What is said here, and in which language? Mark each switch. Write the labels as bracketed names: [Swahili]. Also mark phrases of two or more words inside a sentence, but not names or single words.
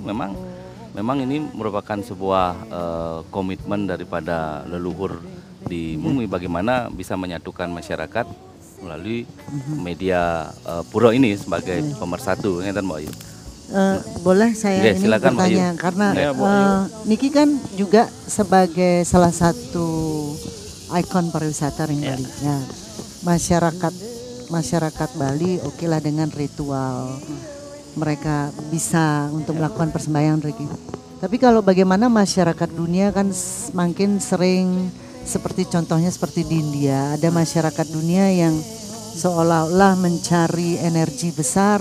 [Indonesian] Memang ini merupakan sebuah komitmen daripada leluhur di bumi, bagaimana bisa menyatukan masyarakat melalui media pura ini sebagai pemersatu, kan Mbak Ayu? Boleh saya ini silakan, bertanya karena Niki kan juga sebagai salah satu ikon pariwisata ring Bali. Ya, masyarakat Bali oke lah dengan ritual mereka bisa untuk melakukan persembahyaan rezeki. Tapi kalau bagaimana masyarakat dunia kan makin sering seperti contohnya seperti di India, ada masyarakat dunia yang seolah-olah mencari energi besar